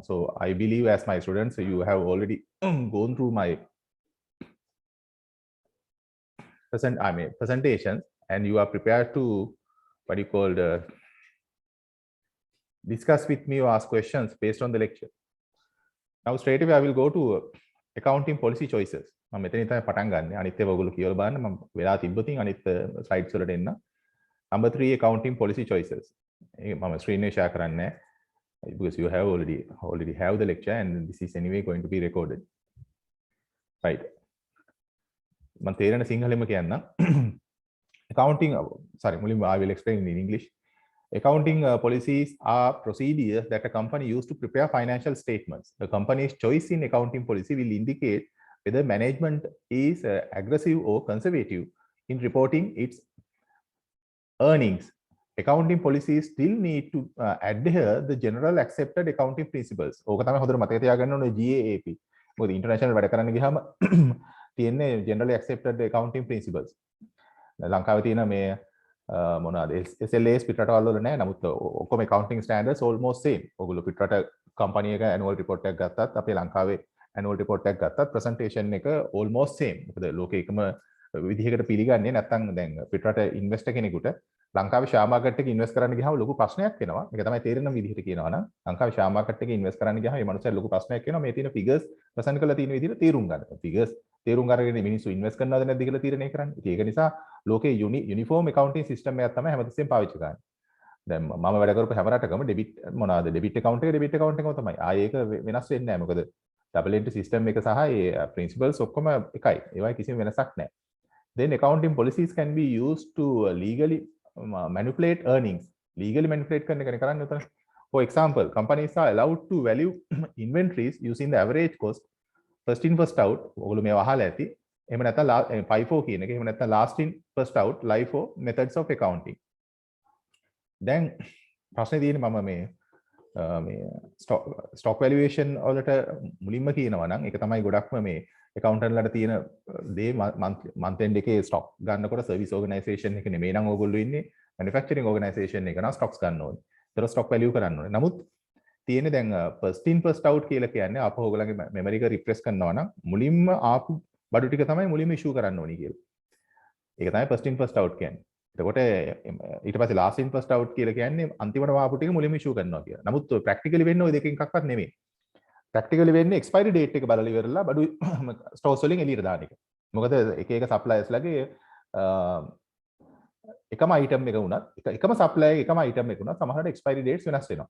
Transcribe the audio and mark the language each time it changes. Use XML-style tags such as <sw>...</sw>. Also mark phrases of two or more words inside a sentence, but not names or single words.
<en>So I believe as my students, you have already gone through my presentations, and you are prepared to discuss with me or ask questions based on the lecture. Now straight away I will go to accounting policy choices.</en> <si>මම මෙතනින් තමයි පටන් ගන්න. අනිත් ඒවා ඔයගොල්ලෝ කියවලා බලන්න. මම වෙලා තිබ්බොතින් අනිත් slides වලට එන්න.</si> <en>Number 3, accounting policy choices.</en> <si>මම screen එක share කරන්නේ නැහැ</si> <en>because you have already have the lecture and this is anyway going to be recorded. Right.</en> <si>මම තේරෙන සිංහලෙම කියන්නම්.</si> <en>Accounting, මුලින්ම I will explain in English. Accounting policies are procedures that a company uses to prepare financial statements. The company's choice in accounting policy will indicate whether management is aggressive or conservative in reporting its earnings. Accounting policies still need to adhere the general accepted accounting principles.</en> <si>ඕක තමයි හොඳට මතක තියාගන්න ඕනේ GAAP. මොකද ඉන්ටර්නැෂනල් වැඩ කරන්න ගියාම තියෙන්නේ</si> <en>generally accepted accounting principles.</en> <si>ලංකාවේ තියෙන මේ මොනවාද SLAs පිටරටවල් වල නැහැ. නමුත් ඔක්කොම</si> <en>accounting standards almost same.</en> <si>ඔයගොල්ලෝ පිටරට කම්පැනි එක</si> <en>annual report</en> <si>එකක් ගත්තත් අපේ ලංකාවේ</si> <en>annual report</en> <si>එකක් ගත්තත් presentation එක</si> <en>almost same.</en> <si>මොකද ලෝකේ එකම විදිහකට පිළිගන්නේ නැත්නම් දැන් පිටරට ඉන්වෙස්ටර් කෙනෙකුට ලංකාවේ</si> <en>share market</en> <si>එකේ ඉන්වෙස්ට් කරන්න ගියාම ලොකු ප්‍රශ්නයක් වෙනවා. මේක තමයි තේරෙන විදිහට කියනවා නම් ලංකාවේ</si> <en>share market</en> <si>එකේ ඉන්වෙස්ට් කරන්න ගියාම මේ මනුස්සයා ලොකු ප්‍රශ්නයක් වෙනවා. මේ තියෙන</si> <en>figures present</en> <si>කරලා තියෙන විදිහට තේරුම් ගන්න. ෆිගර්ස් තේරුම් අරගෙන මිනිස්සු ඉන්වෙස්ට් කරනවද නැද්ද කියලා තීරණය කරන්නේ. ඉතින් ඒක නිසා ලෝකේ</si> <en>uniform accounting system</en> <si>එකක් තමයි හැමතිස්සෙම පාවිච්චි කරන්නේ. දැන් මම වැඩ කරපු හැම රටකම ඩෙබිට් මොනවාද</si> <en>debit account</en> <si>එක</si> <en>debit account</en> <si>එකම තමයි. ආයේ ඒක වෙනස් වෙන්නේ නැහැ. මොකද</si> <en>double entry system</en> <si>එක සහ ඒ principles ඔක්කොම එකයි. ඒවයි කිසිම වෙනසක් නැහැ.</si> <en>Then accounting policies can be used to legally manipulate earnings. Legally manipulate</en> <si>කරන එක කරන්නේ උතන.</si> <en>For example, companies are allowed to value inventories using the average cost first in first out.</en> <si>ඔයගොල්ලෝ මේව අහලා ඇති. එහෙම නැත්නම් FIFO කියන එක. එහෙම නැත්නම්</si> <en>last in first out LIFO methods of accounting.</en> <si>දැන් ප්‍රශ්නේ තියෙන්නේ මම මේ</si> <en>stock valuation</en> <si>වලට මුලින්ම කියනවා නම් ඒක තමයි ගොඩක්ම මේ accountantලට තියෙන දේ</si> <en>month end</en> <si>එකේ stock ගන්නකොට</si> <en>service organization</en> <si>එක නෙමෙයි නම් ඕගොල්ලෝ ඉන්නේ</si> <en>manufacturing organization</en> <si>එක නම් stocks ගන්න ඕනේ. ඒතර</si> <en>stock value</en> <si>කරන්න ඕනේ. නමුත් තියෙන්නේ දැන්</si> <en>first in first out</en> <si>කියලා කියන්නේ ආපහු ඕගොල්ලන්ගේ memory එක refresh කරනවා නම් මුලින්ම ආපු බඩු ටික තමයි මුලින්ම issue කරන්න ඕනේ කියලා. ඒක තමයි</si> <en>first in first out</en> <si>කියන්නේ. එතකොට ඊට පස්සේ</si> <en>last in first out</en> <si>කියලා කියන්නේ අන්තිමට ආපු ටික මුලින්ම issue කරනවා කියලා. නමුත් practically වෙන්නේ ওই දෙකෙන් එකක්වත් නෙමෙයි. practically වෙන්නේ</si> <en>expiry date</en> <si>එක බලලා ඉවරලා බඩු stores වලින් එළියට දාන එක. මොකද එක එක suppliers ලගේ එකම item එක වුණත් එකම supplier එකම item එක වුණත් සමහරවිට</si> <en>expiry dates</en> <si>වෙනස් වෙනවා.</si>